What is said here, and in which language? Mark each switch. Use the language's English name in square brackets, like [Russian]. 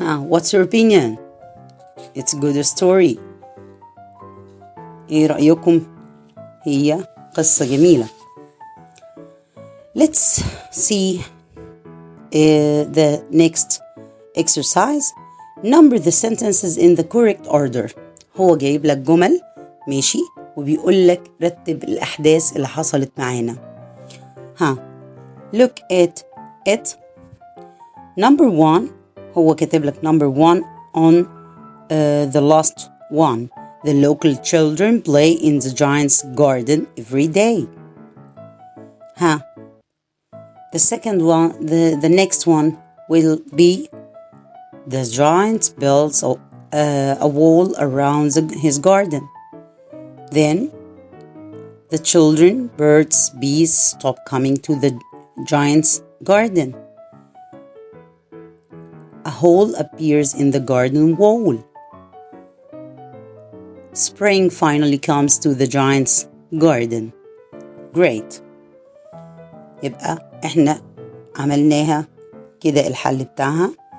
[English] What's your opinion? It's a good story. [Arabic] ايه رأيكم؟ هي قصة جميلة. [English] Let's see the next exercise. Number the sentences in the correct order. [Arabic] هو جايب لك جمل ماشي وبيقول لك رتب الأحداث اللي حصلت معانا. [English] Look at it. Number 1 [Arabic] هو كاتب لك [English] number 1 on the last one. The local children play in the giant's garden every day. The second one, the next one will be the giant builds a wall around his garden. Then the children, birds, bees stop coming to the giant's garden. A hole appears in the garden wall. Spring finally comes to the giant's garden. Great. [Arabic] يبقى احنا عملناها كده الحل بتاعها.